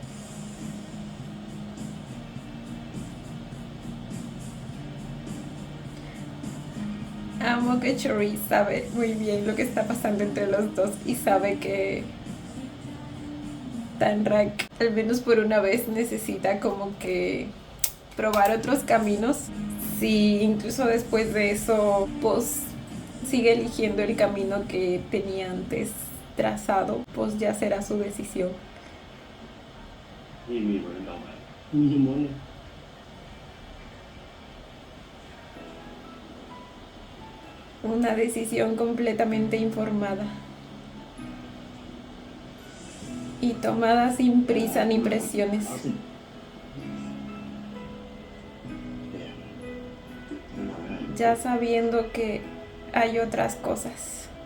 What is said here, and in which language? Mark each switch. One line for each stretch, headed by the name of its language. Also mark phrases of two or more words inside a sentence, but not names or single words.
Spanish: Amo que Chori sabe muy bien lo que está pasando entre los dos y sabe que Tanrak, al menos por una vez, necesita como que probar otros caminos. Si incluso después de eso, pues sigue eligiendo el camino que tenía antes trazado, pues ya será su decisión.
Chinese: 你以为人倒霉？你怎么呢？
Spanish: Una decisión completamente informada y tomada sin prisa ni presiones. Ya sabiendo que hay otras cosas.